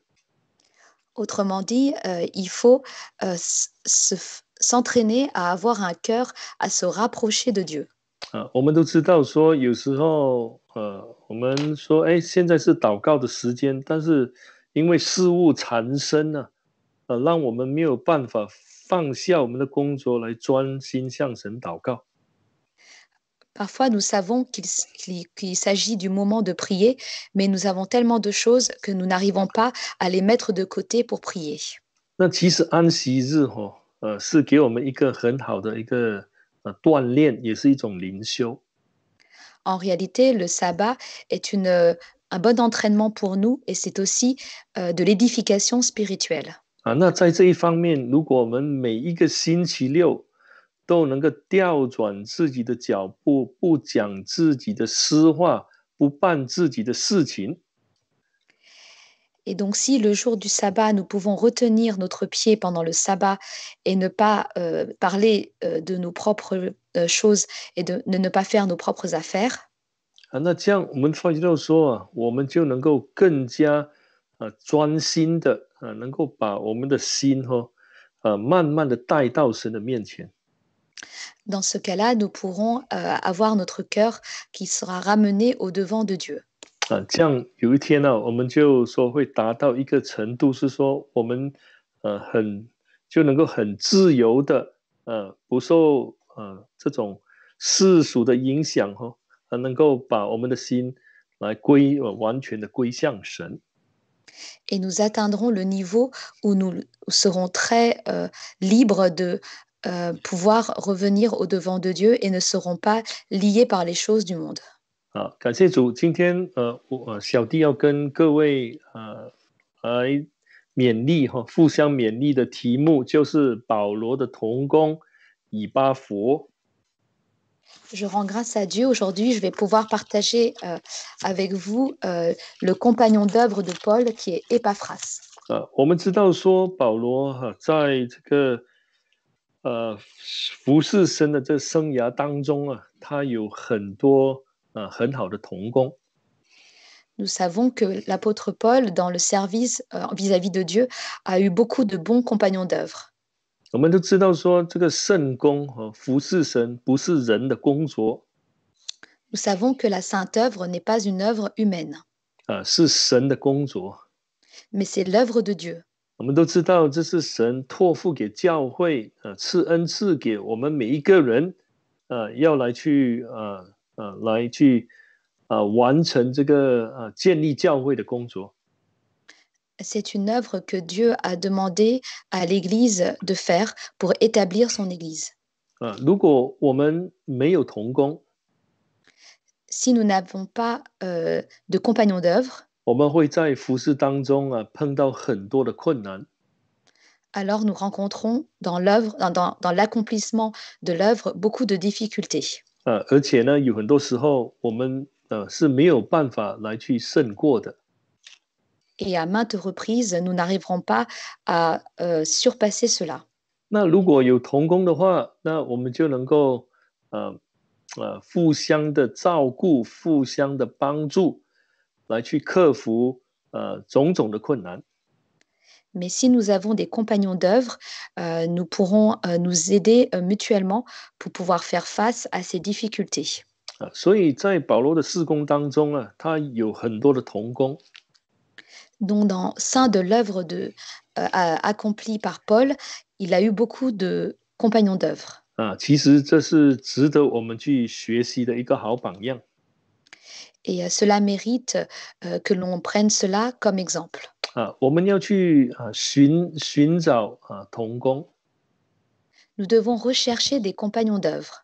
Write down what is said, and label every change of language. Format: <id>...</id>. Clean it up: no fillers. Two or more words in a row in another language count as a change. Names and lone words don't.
<fr>Autrement dit, il faut s'entraîner à avoir un cœur à se rapprocher de Dieu.</fr> <zh>我们都知道说有时候我们说现在是祷告的时间，但是因为事物缠身呢让我们没有办法放下我们的工作来专心向神祷告。</zh> <fr>Parfois, nous savons qu'il s'agit du moment de prier, mais nous avons tellement de choses que nous n'arrivons pas à les mettre de côté pour prier.</fr> <zh>那其实安息日是给我们一个很好的一个锻炼，也是一种灵修。</zh> <fr>En réalité, le sabbat est un bon entraînement pour nous et c'est aussi de l'édification spirituelle.</fr> <zh>那在这一方面，如果我们每一个星期六都能够调转自己的脚步，不讲自己的私话，不办自己的事情。</zh> <fr>Et donc, si le jour du sabbat, nous pouvons retenir notre pied pendant le sabbat et ne pas parler de nos propres choses et de ne pas faire nos propres affaires,</fr> <zh>那这样我们发觉到说我们就能够更加专心的能够把我们的心慢慢的带到神的面前。</zh> <fr>dans ce cas-là, nous pourrons avoir notre cœur qui sera ramené au-devant de Dieu.</fr> <zh>这样有一天我们就说会达到一个程度，是说我们就能够很自由的不受这种世俗的影响能够把我们的心来完全的归向神。</zh> <fr>Et nous atteindrons le niveau où nous serons très libres de pouvoir revenir au-devant de Dieu et ne serons pas liés par les choses du monde.</fr> <zh>感谢主，今天小弟要跟各位来勉励互相勉励的题目就是保罗的同工以巴弗。</zh> <fr>Je rends grâce à Dieu. Aujourd'hui, je vais pouvoir partager avec vous le compagnon d'œuvre de Paul qui est Épaphras.</fr> <zh>我们知道说保罗在这个服侍神的这生涯当中他有很多很好的同工。</zh> <fr>Nous savons que l'apôtre Paul, dans le service vis-à-vis de Dieu, a eu beaucoup de bons compagnons d'œuvre.</fr> <zh>我们都知道说这个圣工服侍神不是人的工作</zh> <fr>Nous savons que la sainte œuvre n'est pas une œuvre humaine,</fr> <zh>是神的工作。</zh> <fr>mais c'est l'œuvre de Dieu.</fr> <zh>我们都知道这是神托付给教会赐恩赐给我们每一个人要来去完成这个建立教会的工作。</zh> <fr>C'est une œuvre que Dieu a demandé à l'Église de faire pour établir son Église.</fr> <zh>如果我们没有同工，</zh> <fr>Si nous n'avons pas de compagnons d'œuvre,</fr> <zh>我们会在服事当中碰到很多的困难。</zh> <fr>alors nous rencontrons dans l'œuvre, dans l'accomplissement de l'œuvre beaucoup de difficultés.</fr> <zh>而且呢，有很多时候我们是没有办法来去胜过的。</zh> <fr>Et à maintes reprises, nous n'arriverons pas à surpasser cela.</fr> <zh>那如果有同工的话，那我们就能够互相的照顾，互相的帮助，来去克服种种的困难。</zh> <fr>Mais si nous avons des compagnons d'œuvre, nous pourrons nous aider mutuellement pour pouvoir faire face à ces difficultés.</fr> <zh>所以在保罗的事工当中他有很多的同工。</zh> <fr>Donc, dans sein de l'œuvre accomplie par Paul, il a eu beaucoup de compagnons d'œuvre.</fr> <zh>其实这是值得我们去学习的一个好榜样。</zh> <fr>Et cela mérite que l'on prenne cela comme exemple.</fr> <zh>我们要去寻找同工。</zh> <fr>Nous devons rechercher des compagnons d'œuvre.</fr>